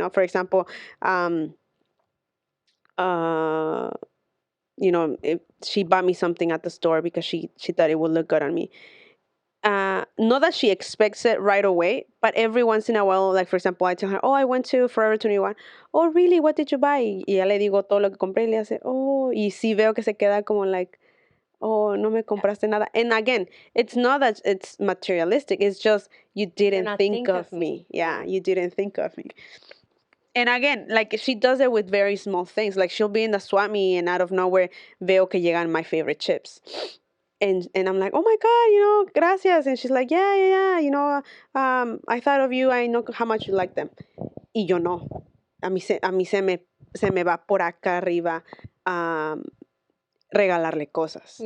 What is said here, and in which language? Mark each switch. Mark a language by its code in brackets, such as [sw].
[en] For example, um, uh, if she bought me something at the store because she thought it would look good on me. Not that she expects it right away, but every once in a while, like for example, I tell her, "Oh, I went to Forever 21." "Oh, really? What did you buy?" [es] Y ya le digo todo lo que compré y le hace, "Oh," y sí veo que se queda como [en] like, [es] "Oh, no me compraste nada." [en] And again, it's not that it's materialistic. It's just you didn't think of me. Yeah, you didn't think of me. And again, like she does it with very small things. Like she'll be in the swap meet and out of nowhere [es] veo que llegan [en] my favorite chips. And I'm like, "Oh my God, [es] gracias." [en] And she's like, "Yeah, yeah, yeah, I thought of you. I know how much you like them." [es] Y yo no. A mí se me va por acá arriba um, regalarle cosas.